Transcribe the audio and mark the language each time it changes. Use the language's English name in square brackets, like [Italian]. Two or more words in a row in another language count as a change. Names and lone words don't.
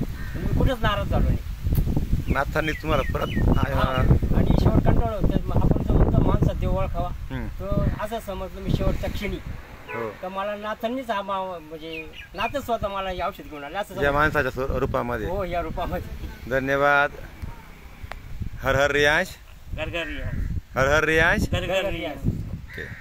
[Marathi] मी कुठंच नाराज झालो नाही. नाथांनी तुम्हाला परत आणि शेवट कंटाळलो. आपण जो म्हणतो माणसात देव ओळखावा, तो असं समजलं मी शेवटच्या क्षणी. तर मला नाथांनीच म्हणजे नाथच स्वतः मला हे औषध घेऊन आले असं या माणसाच्या रूपामध्ये. हो, या रूपामध्ये. [Hindi] धन्यवाद. हर हर रियाज. घर घर रियाज. हर हर रियाज. घर घर रियाज. ओके.